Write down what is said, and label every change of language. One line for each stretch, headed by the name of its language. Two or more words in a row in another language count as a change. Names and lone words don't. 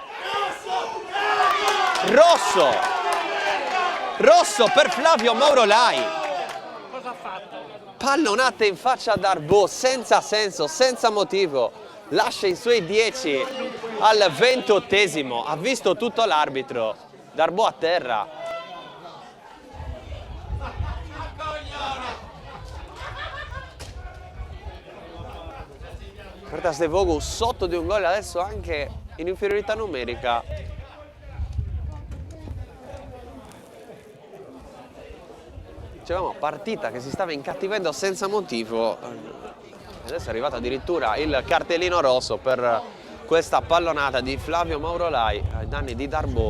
Italian: Rosso per Flavio Maurolai. Cosa ha fatto? Pallonata in faccia a Darboe, senza senso, senza motivo. Lascia i suoi 10 al 28esimo. Ha visto tutto l'arbitro. Darboe a terra. Perdas de Vogu sotto di un gol adesso, anche in inferiorità numerica. Dicevamo, partita che si stava incattivendo senza motivo. Adesso è arrivato addirittura il cartellino rosso per questa pallonata di Flavio Maurolai ai danni di Darboe.